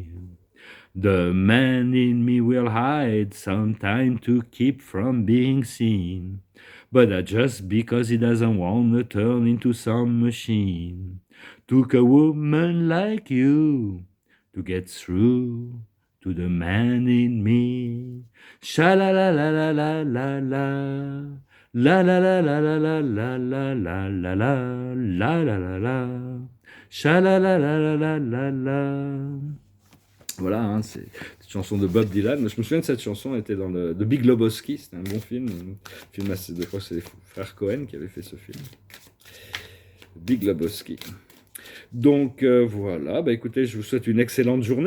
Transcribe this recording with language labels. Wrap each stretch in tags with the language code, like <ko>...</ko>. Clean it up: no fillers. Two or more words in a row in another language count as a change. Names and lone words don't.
<en>The man in me will hide sometime to keep from being seen, but that's just because he doesn't want to turn into some machine. Took a woman like you to get through to the man in me. Sha la la la la la la la. La la la la la la la la la la la la la la la. Sha la la la la la la la.</en> <fr>Voilà, hein, c'est une chanson de Bob Dylan. Je me souviens de cette chanson, elle était dans le The Big Lebowski, c'était un bon film. Un film assez, je crois que c'est les frères Cohen qui avaient fait ce film. Big Lebowski. Donc voilà, bah, écoutez, je vous souhaite une excellente journée.</fr>